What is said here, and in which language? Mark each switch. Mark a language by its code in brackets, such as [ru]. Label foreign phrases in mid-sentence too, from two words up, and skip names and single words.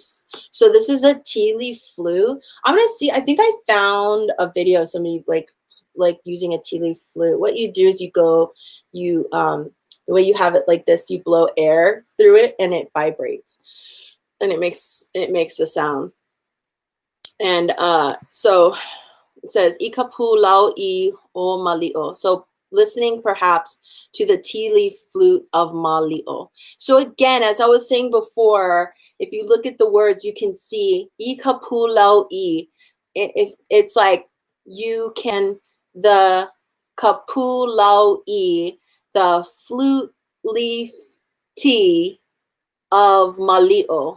[en] So this is a tea leaf flute. I'm gonna see, I think I found a video of somebody like using a tea leaf flute. What you do is the way you have it like this, you blow air through it and it vibrates, and it makes the sound. And so it says [haw] ikapu lau I o Mali'o. [en] So listening perhaps to the tea leaf flute of Mali'o. So again, as I was saying before, if you look at the words, you can see [haw] ikapu lau I. [en] If it's like the [haw] kapu lau I, [en] the flute leaf tea of Mali'o.